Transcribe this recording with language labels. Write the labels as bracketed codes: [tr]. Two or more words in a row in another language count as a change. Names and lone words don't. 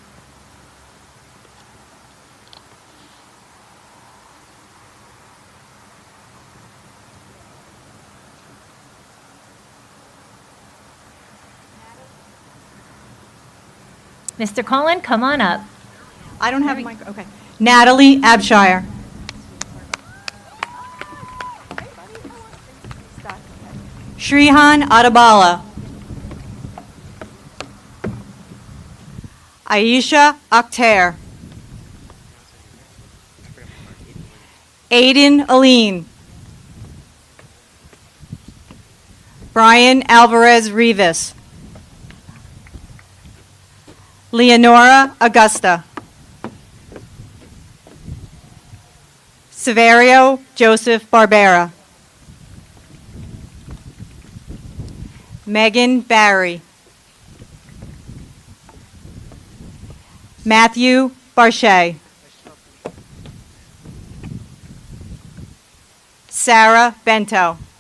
[en] Mr. Collin, come on up. I don't have a mic. Okay. Natalie Abshire. Shrihan Adabala. Aisha Akhtar. Aiden Aline. Brian Alvarez Rivas. Leonora Augusta. Severio Joseph Barbera. Megan Barry. Matthew Barchet. Sarah Bento.